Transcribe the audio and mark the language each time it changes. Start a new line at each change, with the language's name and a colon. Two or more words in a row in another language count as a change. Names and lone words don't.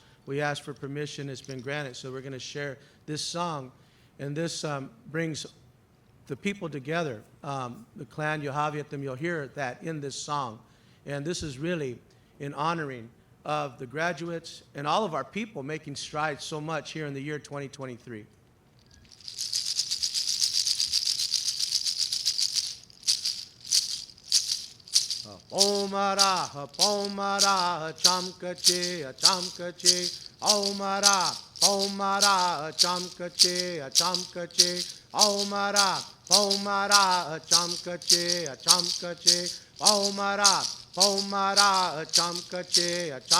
English: We asked for permission, it's been granted, so we're going to share this song. And this brings the people together, the clan Yohaviatham. You'll hear that in this song. And this is really in honoring of the graduates and all of our people making strides so much here in the year 2023. Omara, pomara, chamkache, Omara, pomara, chamkache, Omara, pomara, chamkache, Omara, pomara, chamkache,